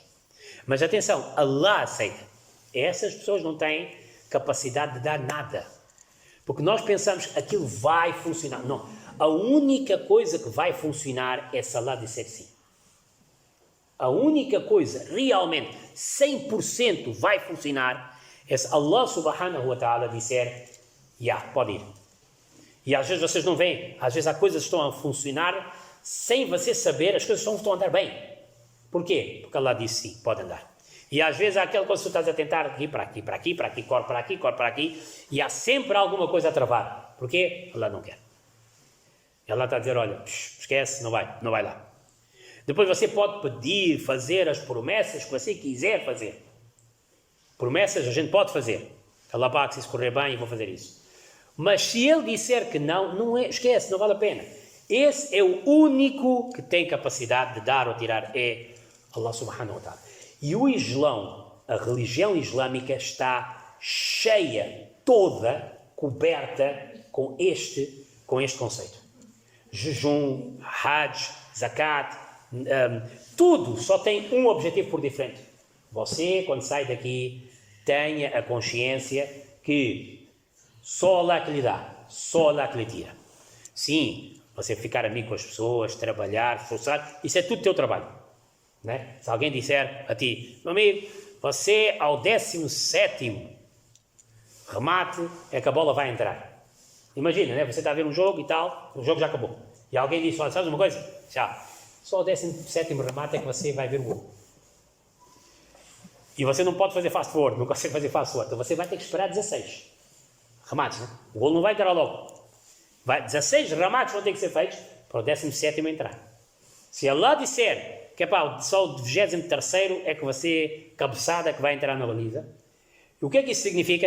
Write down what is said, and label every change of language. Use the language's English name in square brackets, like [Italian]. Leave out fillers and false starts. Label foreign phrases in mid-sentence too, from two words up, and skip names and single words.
[Portuguese] Mas atenção, Allah aceita. Essas pessoas não têm capacidade de dar nada. Porque nós pensamos que aquilo vai funcionar. Não. A única coisa que vai funcionar é se Allah disser sim. A única coisa realmente 100% vai funcionar é se Allah [Arabic] سبحانه وتعالى [Portuguese] disser pode ir. E às vezes vocês não veem, às vezes há coisas que estão a funcionar sem você saber, as coisas estão a andar bem. Porquê? Porque Allah disse sim, pode andar. E às vezes há aquela coisa que tu estás a tentar ir para aqui, corre para aqui, e há sempre alguma coisa a travar. Porquê? Allah não quer. E Allah está a dizer, olha, esquece, não vai lá. Depois você pode pedir, fazer as promessas que você quiser fazer. Promessas a gente pode fazer. Allah paga, se isso correr bem, eu vou fazer isso. Mas se ele disser que não é, esquece, não vale a pena. Esse é o único que tem capacidade de dar ou tirar, é Allah [Arabic] سبحانه وتعالى. [Portuguese] E o Islão, a religião islâmica, está cheia, toda, coberta com este conceito. Jejum, hajj, zakat, tudo só tem um objetivo por diferente. Você, quando sai daqui, tenha a consciência que só Allah que lhe dá, só Allah que lhe tira. Sim, você ficar amigo com as pessoas, trabalhar, esforçar, isso é tudo teu trabalho. Né? Se alguém disser a ti, meu amigo, você ao 17º remate é que a bola vai entrar. Imagina, né? Você está a ver um jogo e tal, o jogo já acabou. E alguém diz, olha, sabes uma coisa? Já, só ao 17º remate é que você vai ver o gol. E você não pode fazer [English] fast forward, [Portuguese] não consegue fazer [English] fast forward. [Portuguese] Então você vai ter que esperar 16 remates, né? O gol não vai entrar logo. 16 remates vão ter que ser feitos para o 17º entrar. Se Allah disser que só o 23º é que você, cabeçada, que vai entrar na baliza, o que é que isso significa?